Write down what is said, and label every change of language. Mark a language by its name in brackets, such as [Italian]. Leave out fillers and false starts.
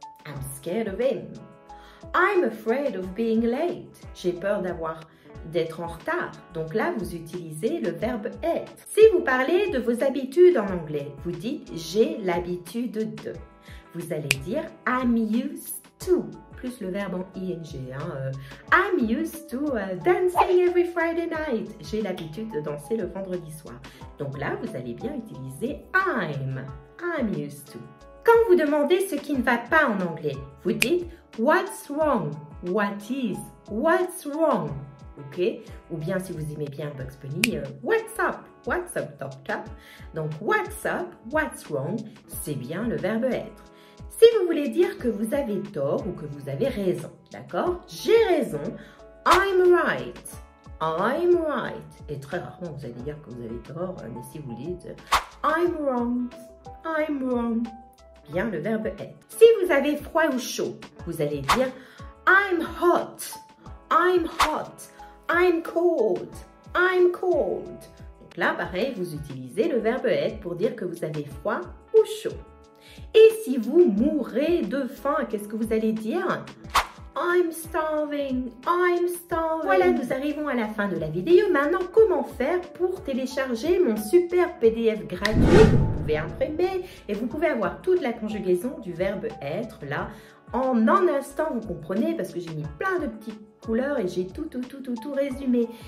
[English] I'm scared of him. I'm afraid of being late. [French] J'ai peur d'être en retard. Donc là, vous utilisez le verbe être. Si vous parlez de vos habitudes en anglais, vous dites j'ai l'habitude de. Vous allez dire [English] I'm used to, [French] plus le verbe en ing. [English] I'm used to dancing every Friday night. [French] J'ai l'habitude de danser le vendredi soir. Donc là, vous allez bien utiliser [English] I'm used to. [French] Quand vous demandez ce qui ne va pas en anglais, vous dites [English] what's wrong, what is, what's wrong. [French] Ok? Ou bien si vous aimez bien Bugs Bunny, [English] what's up doctor. [French] Donc [English] what's up, what's wrong, [French] c'est bien le verbe être. Si vous voulez dire que vous avez tort ou que vous avez raison, d'accord? J'ai raison, [English] I'm right. I'm right. [French] Et très rarement vous allez dire que vous avez tort, mais si vous dites [English] I'm wrong, I'm wrong. [French] Bien le verbe être. Si vous avez froid ou chaud, vous allez dire [English] I'm hot, I'm hot, I'm cold, I'm cold. [French] Donc là, pareil, vous utilisez le verbe être pour dire que vous avez froid ou chaud. Et si vous mourrez de faim, qu'est-ce que vous allez dire? [English] I'm starving, I'm starving. [French] Voilà, nous arrivons à la fin de la vidéo. Maintenant, comment faire pour télécharger mon super PDF gratuit que vous pouvez imprimer et vous pouvez avoir toute la conjugaison du verbe être là en un instant, vous comprenez, parce que j'ai mis plein de petites couleurs et j'ai tout résumé.